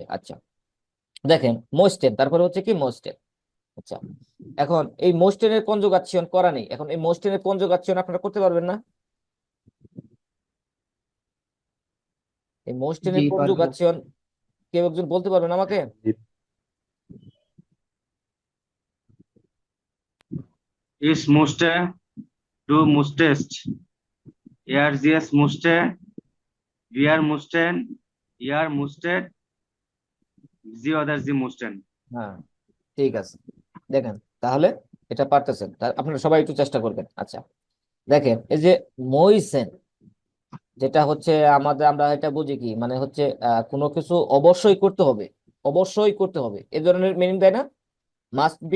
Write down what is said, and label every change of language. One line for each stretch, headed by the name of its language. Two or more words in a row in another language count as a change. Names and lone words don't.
Bangla: আচ্ছা, দেখেন মোস্টেন, তারপরে হচ্ছে কি মোস্টেন। আচ্ছা, এখন এই মোস্টেনের কনজুগাসিয়ন করা নেই, এখন এই মোস্টেনের কনজুগাসিয়ন আপনারা করতে পারবেন না? এই জি মোস্টেনের পারবো। কনজুগাসিয়ন কেউ একজন বলতে পারবেন আমাকে?
German: Ich musste, du musstest, er sie es musste, wir mussten, ihr musstet, sie oder sie mussten।
Bangla: হ্যাঁ, ঠিক আছে। দেখেন, তাহলে এটা পারতেছেন, আপনারা সবাই একটু চেষ্টা করবেন। আচ্ছা, দেখেন এই যে মইসেন, যেটা হচ্ছে আমাদের, আমরা এটা বুঝি কি মানে হচ্ছে কোনো কিছু অবশ্যই করতে হবে, অবশ্যই করতে হবে, এই ধরনের মিনিং দেয় না,
English: must be.